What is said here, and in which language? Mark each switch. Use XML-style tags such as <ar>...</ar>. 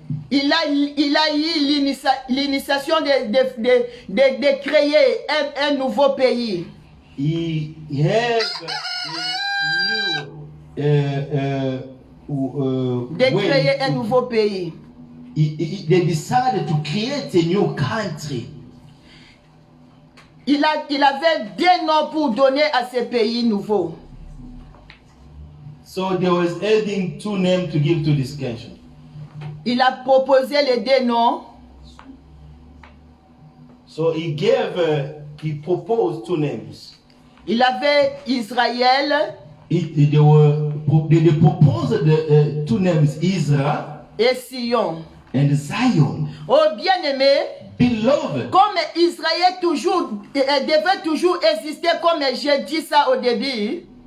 <fr>Il a eu l'initiation de créer un nouveau pays.</fr> <en>He have the new</en> <fr>de créer un nouveau pays.</fr> <en>They decided to create a new country.</en> <fr>Il avait deux noms pour donner à ce pays nouveau.</fr> <en>So there was adding two names to give to this country.</en> <fr>Il a proposé les deux noms.</fr> <en>So he proposed two names.</en> <fr>Il avait Israël.</fr> <en>They proposed the two names, Israel</en> <fr>et Sion.</fr> <en>And Zion.</en> <fr>Oh bien-aimé,</fr> <en>beloved,</en> <fr>comme Israël devait toujours exister, comme j'ai dit ça au début.</fr>